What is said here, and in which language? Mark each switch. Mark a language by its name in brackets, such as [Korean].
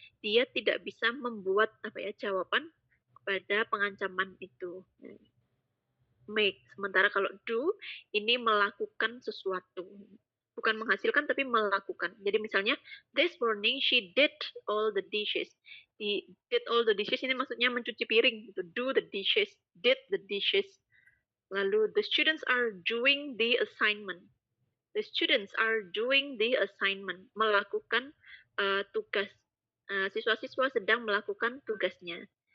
[Indonesian] Dia tidak bisa membuat jawaban kepada pengancaman itu. Make. Sementara kalau do, ini melakukan sesuatu. Bukan menghasilkan, tapi melakukan. [English] Jadi misalnya, this morning she did all the dishes. Did all the dishes [Indonesian] ini maksudnya mencuci piring. Gitu. [English] Do the dishes, did the dishes. Lalu, the students are doing the assignment. The students are doing the assignment. [Indonesian] Melakukan tugas. Siswa-siswa sedang melakukan tugasnya.